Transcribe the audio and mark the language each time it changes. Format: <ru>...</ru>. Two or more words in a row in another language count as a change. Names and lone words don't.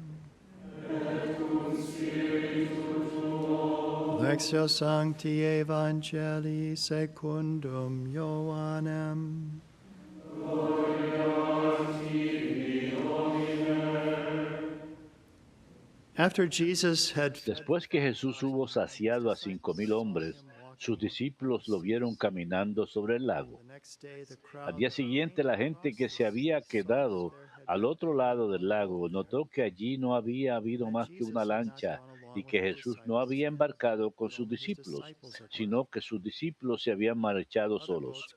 <la>Lectio Sancti Evangelii secundum Ioannem.</la> <en>After Jesus had</en> <es>Después que Jesús hubo saciado a 5,000 hombres, sus discípulos lo vieron caminando sobre el lago. Al día siguiente, la gente que se había quedado al otro lado del lago notó que allí no había habido más que una lancha y que Jesús no había embarcado con sus discípulos, sino que sus discípulos se habían marchado solos.</es>